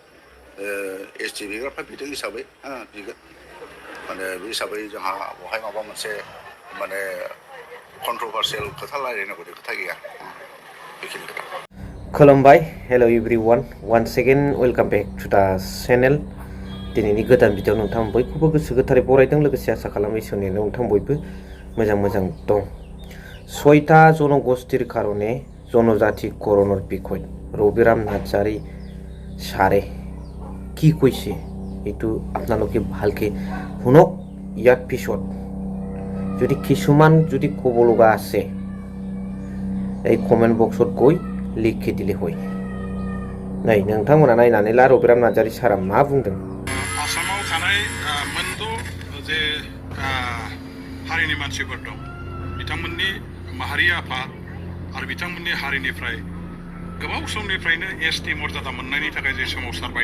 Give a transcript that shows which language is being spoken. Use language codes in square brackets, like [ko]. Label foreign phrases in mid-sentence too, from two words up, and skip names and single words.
[brx] एसटि बिग्राफ्रा बिदों हिसाबै बिगोन माने बे हिसाबै जोंहा बहाय माबा मोनसे माने कन्ट्रभार्सियेल खोथा रायलायनांगौनि खोथा गैया बेखिनि खोथा खुलुमबाय [en] Hello everyone once again welcome back to the channel [brx] दिनैनि गोदान भिडिअ नोंथां बयखौबो गोसो गोथारै बरायदों लोगोसे आसा खालामो इसोरनि नोंथां बयबो मोजां दं [as] 6টা জনগোষ্ঠীর কারণে জনজাতি করণের বিষয় রবিরাম নার্জারি সারে কি কইছে এইটো আপোনালোকে ভালকে শুনক ইয়াৰ পিছত যদি কিছুমান যদি ক'ব লগা আছে এই কমেন্ট বক্সত গৈ লিখি দিলে [brx] होय नै नोंथांमोना नायनानै ला रबिराम नार्जारि सारा मा बुंदों आसामाव थानाय मोनद' जे हारिनि मानसिफोर दं बिथांमोननि माहारि आफाद आरो बिथांमोननि हारिनिफ्राय गोबाव समनिफ्रायनो एसटि मर्यादा मोननायनि थाखाय जे सोमावसारबाय